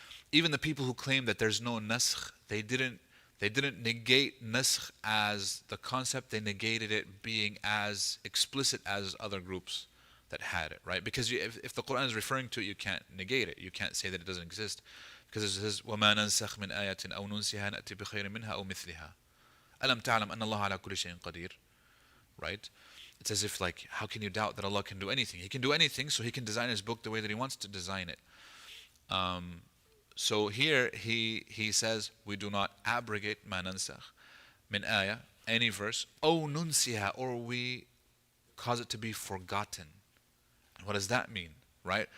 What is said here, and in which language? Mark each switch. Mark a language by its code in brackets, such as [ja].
[en] Even the people who claim that there's no naskh, they didn't negate naskh as the concept, they negated it being as explicit as other groups that had it, right? Because if the Quran is referring to it, you can't negate it. You can't say that it doesn't exist. Because it says, [ar] وَمَا نَنْسَخْ مِنْ آيَةٍ أَوْ نُنْسِهَا نَأْتِ بِخَيْرٍ مِنْهَا أَوْ مِثْلِهَا أَلَمْ تَعْلَمْ أَنَّ اللَّهَ عَلَى كُلِّ شَيْءٍ قَدِيرٌ. [en] Right? It's as if like, how can you doubt that Allah can do anything? He can do anything, so He can design His book the way that He wants to design it. So here he says, we do not abrogate [ar] مَا نَنْسَخْ مِنْ آيَةٍ, [en] any verse, [ar] أَوْ نُنْسِهَا, [en] or we cause it to be forgotten. And what does that mean? Right?